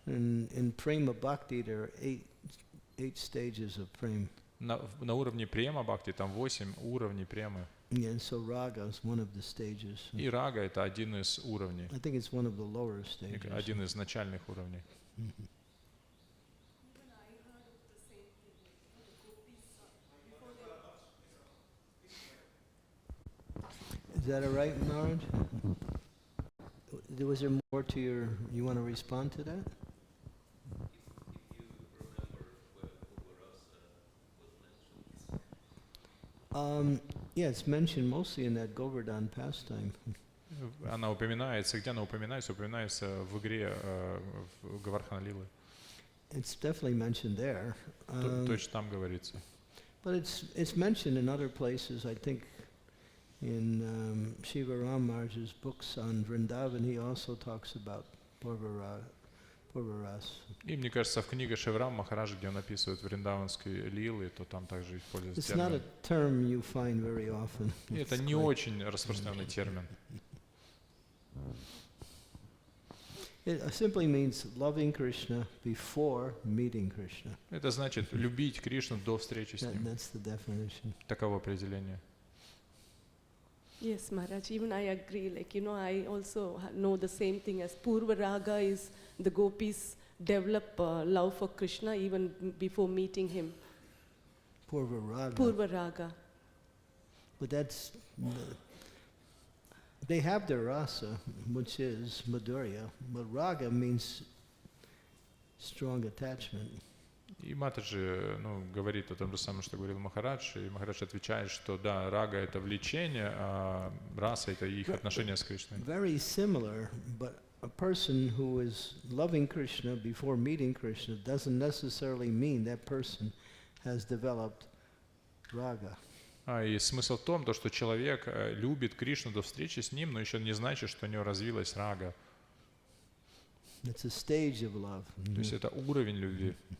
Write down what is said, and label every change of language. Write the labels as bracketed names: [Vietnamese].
[English] In prema bhakti there are eight stages of prema. [Russian] На уровне према бхакти там 8 уровней премы. [English] Yeah, so raga is one of the stages. [Russian] И рага — это один из уровней, [English] I think it's one of the lower stages. [Russian] один из начальных уровней. [English] Is that all right, Narad? Was there more to your, you want to respond to that? Yeah, it's mentioned mostly in that Govardhan pastime. [Russian] Она упоминается, где она упоминается? Упоминается в игре в Гавардхан Лилы. [English] It's definitely mentioned there. [Russian] Точно там говорится. [English] But it's mentioned in other places. I think in Shiva Ram Maharaj's books on Vrindavan, he also talks about Purvaras. [Russian] И мне кажется, в книге Шиврам Махараджа, где он описывает вриндаванские лилы, то там также используется [English] It's not a [Russian] термин. [English] term you find very often. [Russian] И это не очень распространенный термин. [English] It simply means loving Krishna before meeting Krishna. [Russian] Это значит любить Кришну до встречи с ним. [English] That's the definition. [Russian] Таково определение. [English] Yes, Maharaj, even I agree. Like, I also know the same thing as Purva Raga is the gopis develop love for Krishna even before meeting him. Purva Raga. Purva Raga. But that's, they have their rasa, which is Madhurya, but Raga means strong attachment. [Russian] И Матаджи говорит о том же самом, что говорил Махарадж, и Махарадж отвечает, что да, рага — это влечение, а раса — это их отношения с Кришной. [English] Very similar, but a person who is loving Krishna before meeting Krishna doesn't necessarily mean that person has developed raga. [Russian] И смысл в том, что человек любит Кришну до встречи с ним, но еще не значит, что у него развилась рага. [English] It's a stage of love. [Russian] То есть это уровень любви.